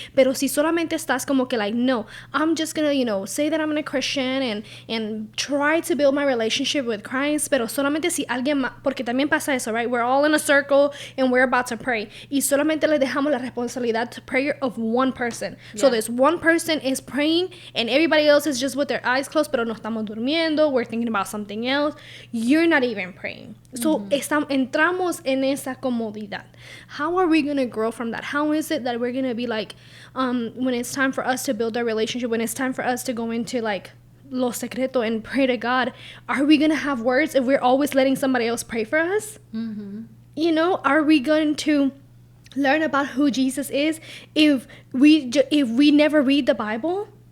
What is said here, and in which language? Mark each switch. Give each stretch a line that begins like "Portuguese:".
Spanish: Pero si solamente estás como que
English: like, no, I'm just going to, say that I'm a Christian and try to build my relationship with Christ,
Spanish: pero solamente si alguien más, porque también pasa eso,
English: right? We're all in a circle and we're about to pray,
Spanish: y solamente le dejamos la responsabilidad
English: to prayer of one person. So this one person is praying and everybody else is just with their eyes closed,
Spanish: pero no estamos durmiendo,
English: we're thinking about something else. You're not even praying.
Spanish: So entramos en esa comodidad.
English: How are we going to grow from that? How is it that we're going to be like, when it's time for us to build our relationship, when it's time for us to go into like
Spanish: lo secreto
English: and pray to God, are we going to have words if we're always letting somebody else pray for us? Are we going to learn about who Jesus is if we never read the Bible?